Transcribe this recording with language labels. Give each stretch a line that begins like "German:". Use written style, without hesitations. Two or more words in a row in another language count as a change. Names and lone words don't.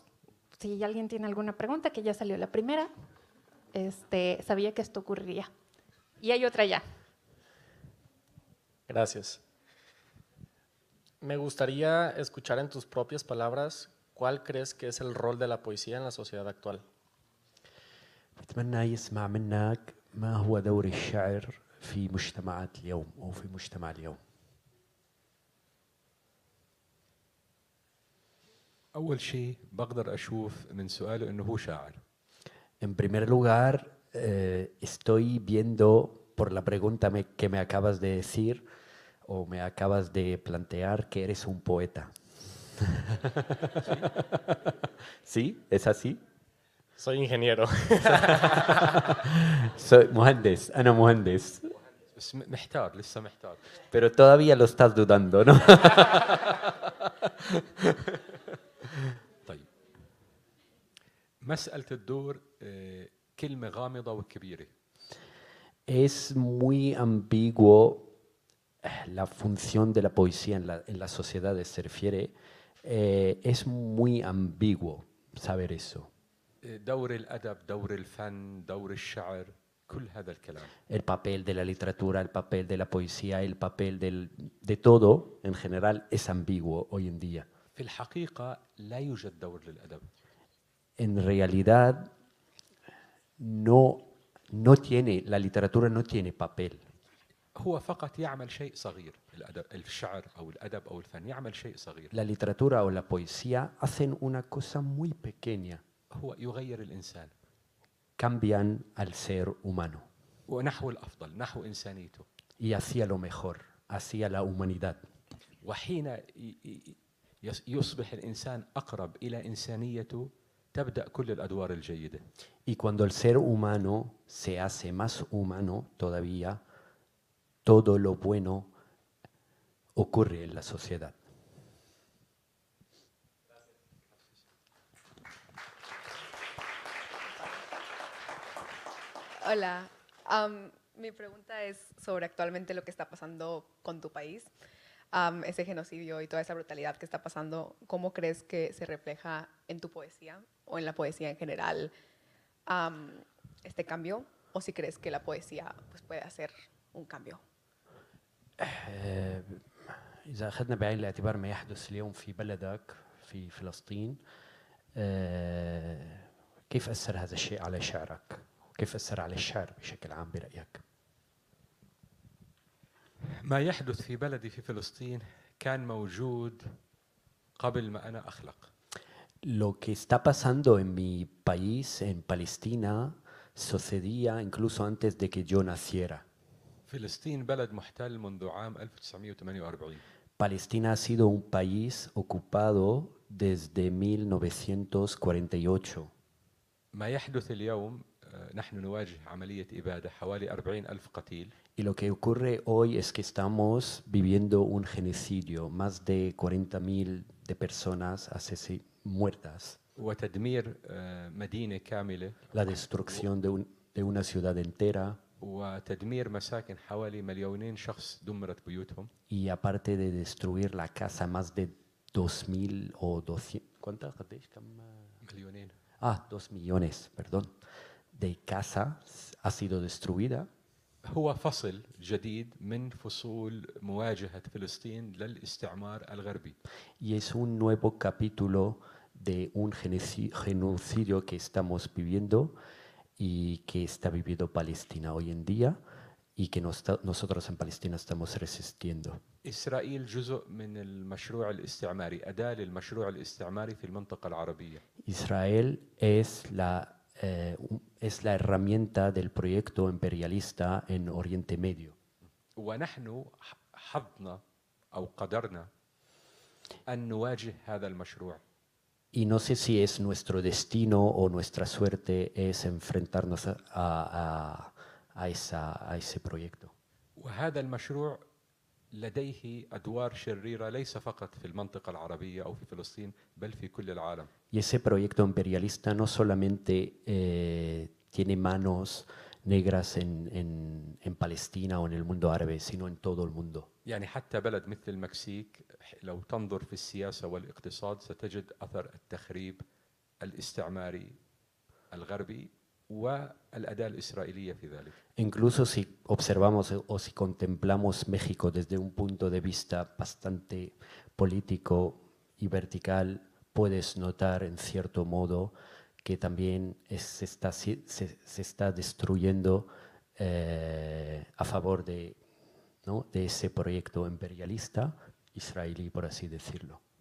Spanish: Si alguien tiene alguna pregunta, que ya salió la primera, sabía que esto ocurriría. Y hay otra ya. Gracias. Me gustaría escuchar en tus propias palabras cuál crees que es el rol de la poesía en la sociedad actual.
Arabic: أتمنى يسمع منك ما هو دور الشعر في مجتمعات اليوم أو في مجتمع اليوم. أول شيء بقدر أشوف من سؤاله إنه هو شاعر.
Spanish: En primer lugar, estoy viendo por la pregunta que me acabas de decir o me acabas de plantear que eres un poeta. ¿Sí? ¿Es así? Soy ingeniero.
Arabic: Soy مهندس, أنا مهندس. بس محتار لسه محتار.
Spanish: Pero todavía lo estás dudando, ¿no?
Arabic: طيب مسألة الدور كلمة غامضة وكبيرة.
Spanish: Es muy ambiguo la función de la poesía en las sociedades, se refiere. Es muy ambiguo saber eso.
Arabic: دور الأدب، دور الفن، دور الشعر، كل هذا الكلام.
Spanish: El papel de la literatura, el papel de la poesía, el papel de todo en general es ambiguo hoy en día.
Arabic: في الحقيقة لا يوجد دور للأدب.
Spanish: En realidad, la literatura no tiene papel.
Arabic: هو فقط يعمل شيء صغير. الأدب، الشعر أو الأدب أو الفن يعمل شيء صغير.
Spanish: La literatura o la poesía hacen una cosa muy pequeña.
Arabic: هو يغير الإنسان.
Spanish: Cambian al ser humano
Arabic: ونحو الأفضل، نحو إنسانيته.
Spanish: y hacia lo mejor, hacia la humanidad.
Arabic: وحين يصبح الإنسان أقرب إلى إنسانيته تبدأ كل الأدوار الجيدة.
Spanish: Y cuando el ser humano se hace más humano todavía, todo lo bueno ocurre en la sociedad. Hola, mi pregunta es sobre actualmente lo que está pasando con tu país, ese genocidio y toda esa brutalidad que está pasando. ¿Cómo crees que se refleja en tu poesía o en la poesía en general este cambio? ¿O si crees que la poesía pues, puede hacer un cambio?
Arabic: إذا أخذنا بعين الاعتبار ما يحدث اليوم في بلدك في فلسطين، كيف أثر هذا الشيء على شعرك؟ وكيف أثر على الشعر بشكل عام برأيك؟ ما يحدث في بلدي في فلسطين كان موجود قبل ما أنا أخلق.
Spanish: Lo que está pasando en mi país, en Palestina, sucedía incluso antes de que yo naciera.
Arabic: فلسطين بلد محتل منذ عام 1948.
Spanish: Palestina ha sido un país ocupado desde 1948.
Arabic: ما يحدث اليوم نحن نواجه عملية إبادة حوالي 40,000 قتيل.
Spanish: Y lo que ocurre hoy es que estamos viviendo un genocidio, más de 40.000 de personas muertas.
Arabic: وتدمير مدينة كاملة.
Spanish: La destrucción de una ciudad entera.
Arabic: وتدمير مساكن حوالي 2,000,000 شخص دمرت بيوتهم.
Spanish: Y aparte de destruir la casa, más de 2.000 o 200. ¿Cuántas?
Arabic: مليونين.
Spanish: 2 millones, perdón, de casa ha sido destruida.
Arabic: هو فصل جديد من فصول مواجهة فلسطين للاستعمار الغربي.
Spanish: Y es un nuevo capítulo de un genocidio que estamos viviendo y que está viviendo Palestina hoy en día y que nosotros en Palestina estamos resistiendo.
Arabic: إسرائيل جزء من المشروع الاستعماري، أداة للمشروع الاستعماري في المنطقة العربية.
Spanish: Israel es la herramienta del proyecto imperialista en Oriente Medio.
Arabic: ونحن حظنا أو قدرنا أن نواجه هذا المشروع.
Spanish: Y no sé si es nuestro destino o nuestra suerte es enfrentarnos a ese proyecto.
Arabic: وهذا المشروع لديه أدوار شريرة ليس فقط في المنطقة العربية أو في فلسطين بل في كل العالم.
Spanish: Y ese proyecto imperialista no solamente tiene manos negras en Palestina o en el mundo árabe, sino en todo el mundo.
Arabic: يعني حتى بلد مثل المكسيك لو تنظر في السياسة والاقتصاد ستجد أثر التخريب الاستعماري الغربي والأداة الإسرائيلية في ذلك.
Spanish: Incluso si observamos o si contemplamos México desde un punto de vista bastante político y vertical, puedes notar en cierto modo que también se está destruyendo a favor de, ¿no?, de ese proyecto imperialista israelí, por así decirlo.